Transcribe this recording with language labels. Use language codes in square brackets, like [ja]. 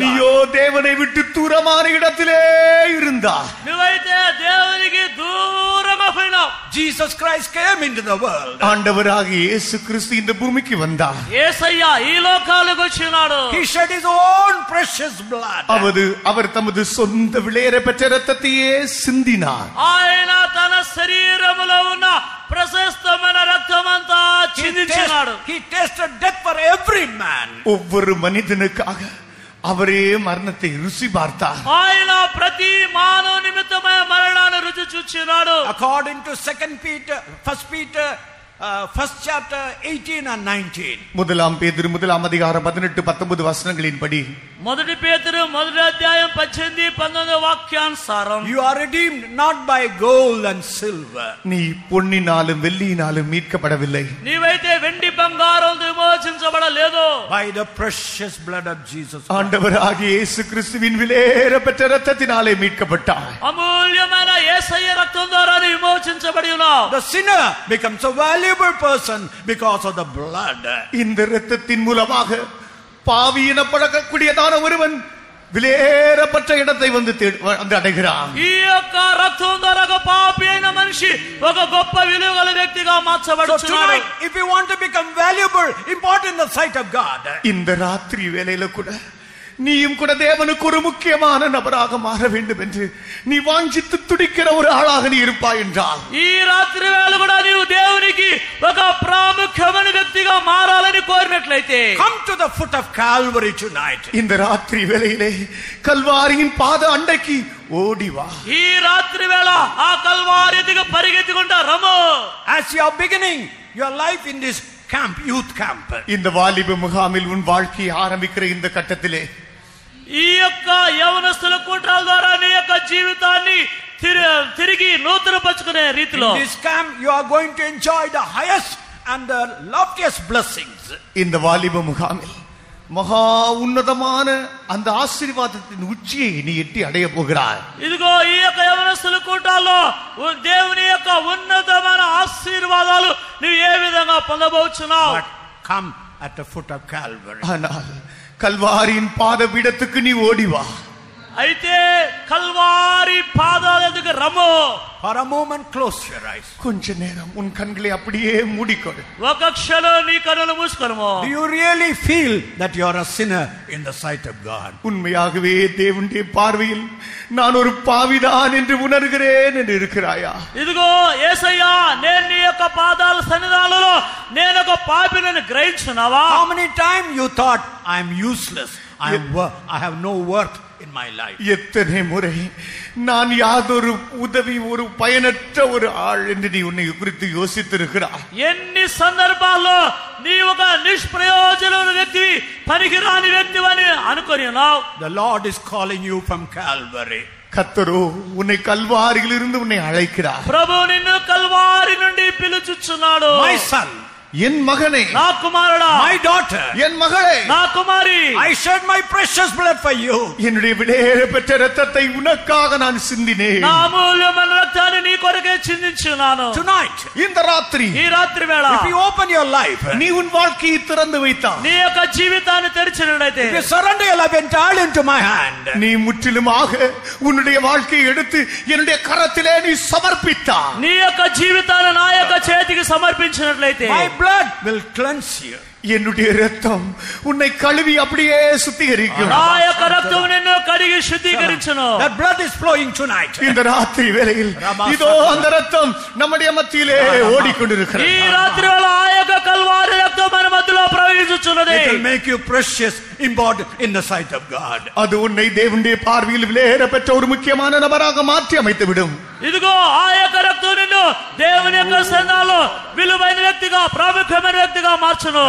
[ta] நீயோ தேவனை விட்டு தூரமான இடத்திலே இருந்தா. [te] నువ్వైతే దేవునికి దూరంగా పోయినావు. [en] Jesus Christ came into the world. [ta] ஆண்டவராகிய இயேசு கிறிஸ்து இந்த பூமிக்கு வந்தார். [te] యేసయ్య ఈ లోకాలకు వచ్చినాడు. [en] He shed his own precious blood. [ta] அவர் தமது சொந்த விலையேற பெற்ற இரத்தத்தையே சிந்தினார். [te] ఆయన తన శరీరములో ఉన్న ప్రశస్తమైన రక్తమంతా చిందించినాడు. [en] He tasted death for every man. [ta] ஒவ்வொரு மனிதனுக்காக அவரே மரணத்தை ருசி பார்த்தார். [te] ఆయన ప్రతి మానవ నిమిత్తమే మరణాన్ని రుచి చూచినాడు. [en] According to 1 Peter first chapter 18 and 19. [ta] முதலாம் பேதுரு முதலாம் அதிகாரம் 18-19 வசனங்களின்படி [te] మొదటి పేతురు మొదటి అధ్యాయం 18-19 వాక్యానుసారం [en] You are redeemed not by gold and silver. [ta] நீ பொன்னினாலும் வெள்ளியினாலும் மீட்கப்படவில்லை. [te] నీవైతే వెండి బంగారం విమోచించబడలేదు. [en] By the precious blood of Jesus. [ta] ஆண்டவராகிய இயேசு கிறிஸ்துவின் விலையேற பெற்ற இரத்தத்தினாலே மீட்கப்பட்டாய். [te] అమూల్యమైన యేసయ్య రక్తం ద్వారా విమోచించబడి ఉన్నావు. [en] The sinner becomes a valuable person because of the blood. [ta] இந்த இரத்தத்தின் மூலமாக பாவி எனப்படக்கூடியதான ஒருவன் விலையேறப்பட்ட இடத்தை வந்து அடைகிறான். [te] ఈ యొక్క రక్తం ద్వారా ఒక పాపి అయిన మనిషి ఒక గొప్ప విలువ గల వ్యక్తిగా మార్చబడుచున్నాడు. [en] If you want to become valuable, important in the sight of God. [ta] இந்த ராத்திரி வேளையில கூட நீயும் கூட தேவனுக்கு ஒரு முக்கியமான நபராக மாற வேண்டும் என்று நீ வாஞ்சித்து துடிக்கிற ஒரு ஆளாக நீ இருப்பாய் என்றால் [te] ఈ రాత్రి వేళ కూడా నీవు దేవునికి ఒక ప్రాముఖ్యమైన వ్యక్తిగా మారాలని కోరినట్లయితే [en] come to the foot of Calvary tonight. [ta] இந்த ராத்திரி வேளையிலே கல்வாரியின் பாத அண்டைக்கு ஓடி வா. [te] ఈ రాత్రి వేళ ఆ కల్వారి ఎదుగు పరిగెత్తుకుంటా రమ్ము. [en] As you are beginning your life in this camp, youth camp. [ta] இந்த வாலிப முகாமில் உன் வாழ்க்கையை ஆரம்பிக்கிற இந்த கட்டத்திலே [te] ఈ యొక్క యవనస్తుల కూటాల ద్వారా నీ యొక్క జీవితాన్ని తిరిగి నూతనపరుచుకునే రీతిలో [en] in this camp you are going to enjoy the highest and the loftiest blessings. [ta] இந்த வாலிப முகாமில் மகா உன்னதமான அந்த ஆசீர்வாதத்தின் உச்சியை நீ எட்டி அடைய போகிறாய். [te] ఇదిగో ఈ యొక్క యవనస్తుల కూటాల్లో దేవుని యొక్క ఉన్నతమైన ఆశీర్వాదాలు నీవు ఏ విధంగా పొందబోచున్నావు. [en] But come at the foot of Calvary. [ta] ஆனால் கல்வாரியின் பாதபீடத்துக்கு நீ ஓடி வா. [te] అయితే కల్వారి పాదాల దగ్గర రమ్ము. [en] For a moment close your eyes. [ta] கொஞ்ச நேரம் உன் கண்களை அப்படியே மூடிக்கொடு. [te] ఒక క్షణం నీ కన్నులు మూసుకొనుము. [en] Do you really feel that you are a sinner in the sight of God? [ta] உண்மையாகவே தேவனுடைய பார்வையில் நான் ஒரு பாவிதான் என்று உணர்கிறேன் என்று இருக்கிறாயா? [te] ఇదిగో యేసయ్యా నేను నీ యొక్క పాదాల సన్నిధానంలో నేను ఒక పాపిని గ్రహించున్నావా? [en] How many times you thought I am useless, I have no worth in my life? [ta] எத்தனை முறை நான் யாதொரு உதவி ஒரு பயனற்ற ஒரு ஆள் என்று நீ உன்னை குறித்து யோசித்திருக்கிறாய்? [te] ఎన్ని సందర్భాల్లో నీ ఒక నిష్ప్రయోజనమైన వ్యక్తివి పనికిరాని వ్యక్తివని అనుకొని ఉన్నావు. [en] The Lord is calling you from Calvary. [ta] கர்த்தரோ உன்னை கல்வாரியிலிருந்து உன்னை அழைக்கிறார். [te] ప్రభు నిన్ను కల్వారి నుండి పిలుచుచున్నాడు. [en] My son, [ta] என் மகனே, [te] నా కుమారుడా, [en] my daughter, [ta] என் மகளே, [te] నా కుమారి, [en] I shed my precious blood for you. [ta] என்னுடைய விலையேற பெற்ற இரத்தத்தை உனக்காக நான் சிந்தினேன். [te] నా అమూల్యమైన రక్తాన్ని నీ కొరకే చిందించున్నాను. [en] Tonight, [ta] இந்த ராத்திரி [te] ఈ రాత్రి వేళ [en] if you open your life, [ta] நீ உன் வாழ்க்கையை திறந்து வைத்தாய், [te] నీ యొక్క జీవితాన్ని తెరిచినట్లయితే, [en] if you surrender your life entirely into my hand, [ta] நீ முற்றிலுமாக உன்னுடைய வாழ்க்கையை எடுத்து என்னுடைய கரத்திலே நீ சமர்ப்பித்தாய். [te] నీ యొక్క జీవితాన్ని నా యొక్క చేతికి సమర్పించినట్లయితే [en] my blood will cleanse you. [ta] என்னுடைய இரத்தம் உன்னை கழுவி அப்படியே சுத்திகரிக்கும். [te] నా యొక్క రక్తం నిన్ను కడిగి శుద్ధీకరించును. [en] That blood is flowing tonight. [ta] இந்த ராத்திரி வேளையில் இதோ அந்த இரத்தம் நம்முடைய மத்தியிலே ஓடிக்கொண்டிருக்கிறது. [te] ఈ రాత్రి వేళ ఆ యొక్క కల్వారి రక్తం మన మధ్యలో ప్రవహించుచున్నది. [en] It will make you precious, important in the sight of God. [ta] அது உன்னை தேவனுடைய பார்வையில் விலையேற பெற்ற ஒரு முக்கியமான நபராக மாற்றி அமைத்து விடும். [te] ఇదిగో ఆ యొక్క రక్తం నిన్ను దేవుని యొక్క సన్నిధిలో విలువైన వ్యక్తిగా, ప్రాముఖ్యమైన వ్యక్తిగా మార్చును.